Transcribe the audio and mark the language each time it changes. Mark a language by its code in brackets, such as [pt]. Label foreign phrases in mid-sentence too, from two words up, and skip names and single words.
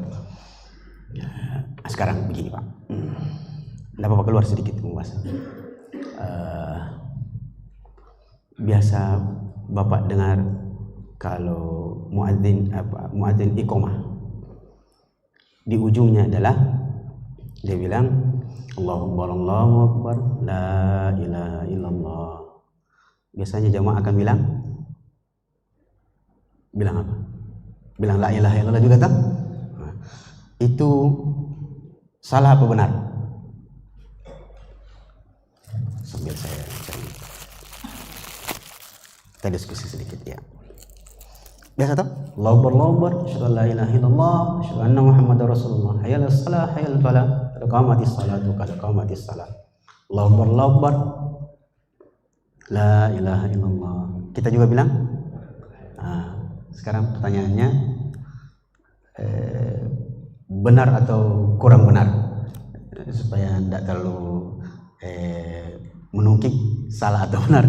[id] Sekarang begini Pak, tidak apa-apa keluar sedikit pembahasan. Biasa Bapak dengar kalau muadzin iqamah, di ujungnya adalah dia bilang [ar] الله أكبر، لا إله إلا الله. [id] Biasanya jamaah akan bilang apa? Bilang [ar] لا إله إلا الله [id] juga tak? Itu salah apa benar? Sambil saya cari, kita diskusi sedikit ya. Biasa tak? [ar] الله أكبر، أشهد أن لا إله إلا الله، أشهد أن محمدا رسول الله، حي على الصلاة، حي على الفلاح، قد قامت الصلاة، قد قامت الصلاة. الله أكبر، لا إله إلا الله. [id] Kita juga bilang Sekarang pertanyaannya, benar atau kurang benar, supaya tidak terlalu menukik salah atau benar.